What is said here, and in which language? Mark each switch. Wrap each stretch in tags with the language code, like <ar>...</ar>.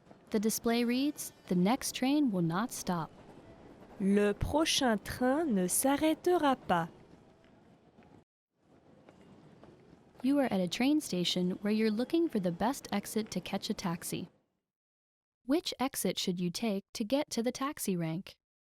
<en>The display reads, "The next train will not stop."</en> <fr>Le prochain train ne s'arrêtera pas.</fr> <en>You are at a train station where you're looking for the best exit to catch a taxi. Which exit should you take to get to the taxi rank?</en>